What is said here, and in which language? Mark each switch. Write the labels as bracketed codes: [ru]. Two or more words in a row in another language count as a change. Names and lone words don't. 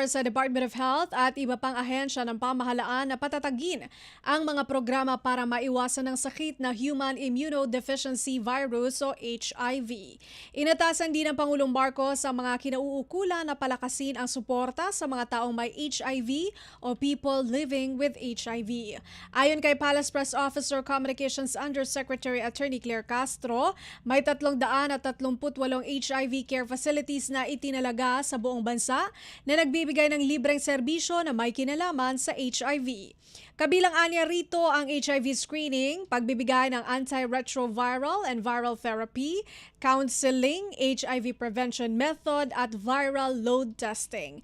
[tl] sa Department of Health at iba pang ahensya ng pamahalaan na patatagin ang mga programa para maiwasan ng sakit na [en] Human Immunodeficiency Virus [tl] o HIV. Inatasan din ng Pangulong Marcos ang mga kinauukulan na palakasin ang suporta sa mga taong may HIV o [en] people living with HIV. [tl] Ayon kay [en] Palace Press Officer Communications Undersecretary Attorney [tl] Claire Castro, may 338 [en] HIV care facilities [tl] na itinalaga sa buong bansa na nagbibigay ng libreng serbisyo na may kinalaman sa HIV. Kabilang anya rito ang [en] HIV screening, [tl] pagbibigay ng [en] antiretroviral and viral therapy, [tl] counseling, [en] HIV prevention method [tl] at [en] viral load testing.